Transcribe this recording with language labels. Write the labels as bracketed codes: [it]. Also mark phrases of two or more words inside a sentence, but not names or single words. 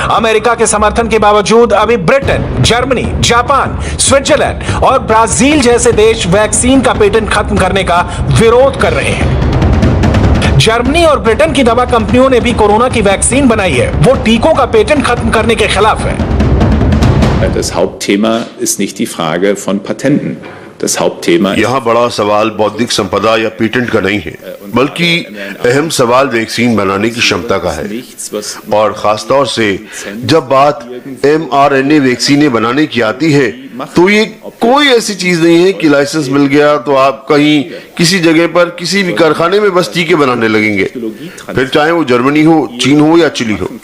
[hi] अमेरिका के समर्थन के बावजूद अभी ब्रिटेन, जर्मनी, जापान, स्विट्जरलैंड और ब्राजील जैसे देश वैक्सीन का पेटेंट खत्म करने का विरोध कर रहे हैं। जर्मनी और ब्रिटेन की दवा कंपनियों ने भी कोरोना की वैक्सीन बनाई है, वो टीकों का पेटेंट खत्म करने के खिलाफ है। [de] Das Hauptthema ist nicht die Frage von Patenten. Das Hauptthema [hi] यहाँ बड़ा सवाल बौद्धिक संपदा या पेटेंट का नहीं है, बल्कि अहम सवाल वैक्सीन बनाने की क्षमता का है। और खासतौर से जब बात mRNA वैक्सीनें बनाने की आती है, तो ये कोई ऐसी चीज नहीं है कि लाइसेंस मिल गया तो आप कहीं किसी जगह पर किसी भी कारखाने में बस टीके बनाने लगेंगे, फिर चाहे वो जर्मनी हो, चीन हो या चिली हो।